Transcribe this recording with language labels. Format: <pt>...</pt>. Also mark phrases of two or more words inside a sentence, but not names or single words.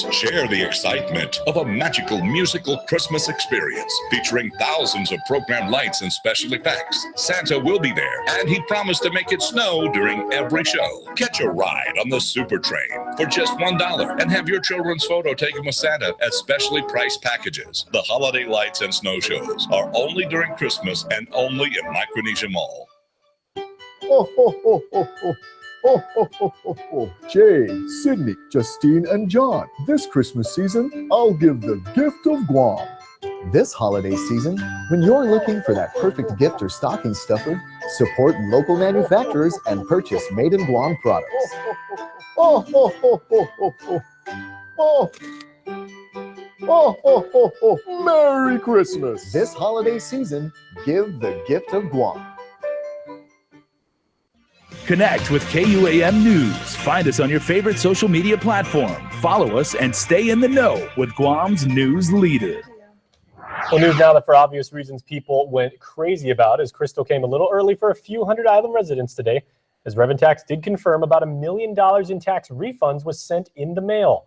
<en>Share the excitement of a magical musical Christmas experience featuring thousands of programmed lights and special effects. Santa will be there, and he promised to make it snow during every show. Catch a ride on the Super Train for just $1 and have your children's photo taken with Santa at specially priced packages. The Holiday Lights and Snow Shows are only during Christmas and only in Micronesia Mall. Oh, ho, ho, ho, ho. Oh, ho, ho, ho, ho. Jay, Sydney, Justine, and John. This Christmas season, I'll give the gift of Guam. This holiday season, when you're looking for that perfect gift or stocking stuffer, support local manufacturers and purchase Made in Guam products. Oh, ho, ho, ho, ho, ho. Oh. Oh, ho, ho, ho. Merry Christmas. This holiday season, give the gift of Guam. Connect with KUAM News. Find us on your favorite social media platform. Follow us and stay in the know with Guam's news leader. Well, news now that for obvious reasons people went crazy about, as Crystal came a little early for a few hundred island residents today, as Revenue Tax did confirm about $1 million in tax refunds was sent in the mail.</en>